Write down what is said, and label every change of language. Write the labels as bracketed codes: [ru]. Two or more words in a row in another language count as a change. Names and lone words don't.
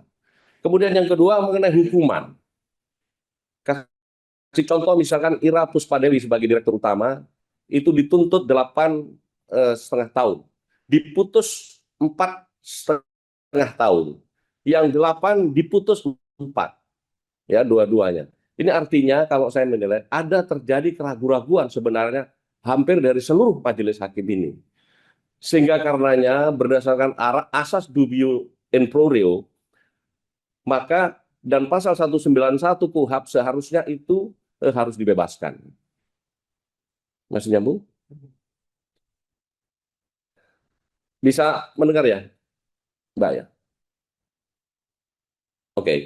[id] Kemudian yang kedua mengenai hukuman. Kasih contoh misalkan Ira Puspadewi sebagai direktur utama itu dituntut 8,5 tahun, diputus 4,5 tahun, yang 8 diputus 4, ya, dua-duanya. Ini artinya kalau saya menilai ada terjadi keraguan-raguan sebenarnya hampir dari seluruh majelis hakim ini. Sehingga karenanya berdasarkan asas [la] dubio in pro reo, [id] maka dan pasal 191 KUHP seharusnya itu harus dibebaskan. Masih nyambung? Bisa mendengar ya, Mbak ya? Oke.